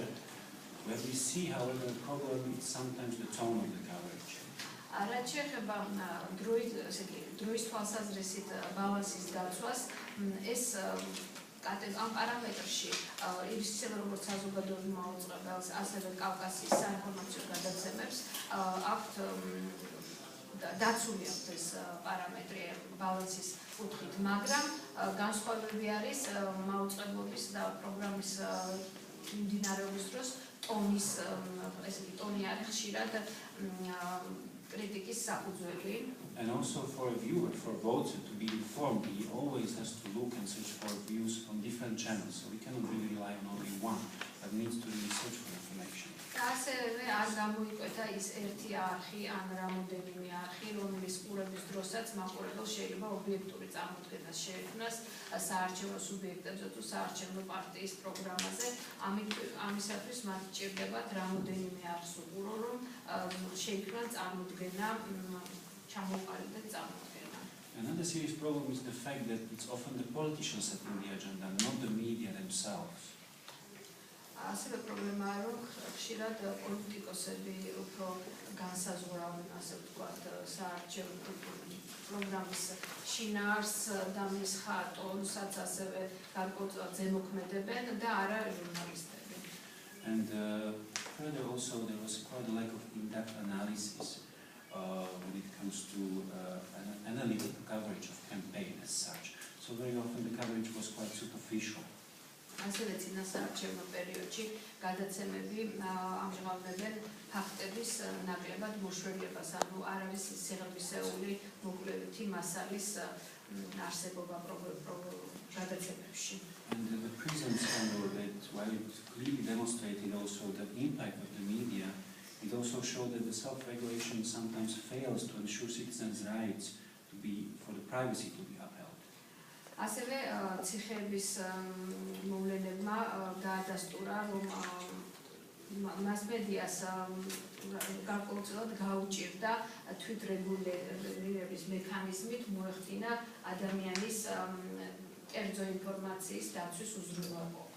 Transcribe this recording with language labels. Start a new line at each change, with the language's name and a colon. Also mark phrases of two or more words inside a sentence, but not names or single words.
English: Where we see, however, a problem is sometimes the tone of the coverage.
Georgian: რაც შეეხება დროის თვალსაზრისით ბალანსის დაცვას, ეს ამ პარამეტრში ისევე როგორც საზოგადოებრივ მაუწყებელს, ასევე კავკასიის საინფორმაციო გადაცემებს აქვთ დაცული აქვს ეს პარამეტრი ბალანსის კუთხით, მაგრამ განსხვავებები არის მაუწყებლობის და პროგრამის მიმდინარეობის დროს ტონის, ესეთი ტონი არის ხშირად კრიტიკის საფუძველი.
English: And also for a viewer, for a voter to be informed, he always has to look and search for views on different channels, so we cannot really rely on only one, but needs to really search for information.
Georgian: ასევე არ გამოიკვეთა ის ერთი არხი ან რამოდენიმე არხი, რომლის ყურების დროსაც მაყურებელს შეიძლება ობიექტური წარმოდგენა შეექმნას საარჩევნო სუბიექტებზე თუ საარჩევნო პარტიის პროგრამაზე. ამისათვის მათ ჭირდებათ რამოდენიმე არხს უყურო, რომ შეიქმნან წარმოდგენა, ჩამოყალიბდეს წარმოდგენა.
English: Another serious problem is the fact that it's often the politicians setting the agenda, not the media themselves.
Georgian: ასევე პრობლემაა, რომ ხშირად პოლიტიკოსები უფრო განსაზღვრავენ, ასე ვთქვათ, საარჩევნო პროგრამის შინაარსს და მის ხატონსაც ასევე გარკვეულწილად ზემოქმედებენ და არა ჟურნალისტები.
English: And further also there was quite a lack of in-depth analysis when it comes to analytical coverage of campaign as such. So very often the coverage was quite superficial.
Georgian: ასევე წინასაარჩევნო პერიოდში გადაცემები ამჟღავნებენ ფაქტების ნაკლებად მოშველებას, ანუ არ არის სიღრმისეული მოკლევითი მასალის არსებობა გადაცემებში.
English: And the present scandal, that while it clearly demonstrated also the impact of the media, it also showed that the self-regulation sometimes fails to ensure citizens' rights for the privacy to be upheld.
Georgian: ასევე ციხეების მოვლენებმა დაადასტურა, რომ მასმედიას გარკვეულწილად გაუჭირდა თვითრეგულირების მექანიზმით მოეხდინა ადამიანის კერძო ინფორმაციის დაცვის უზრუნველყოფა.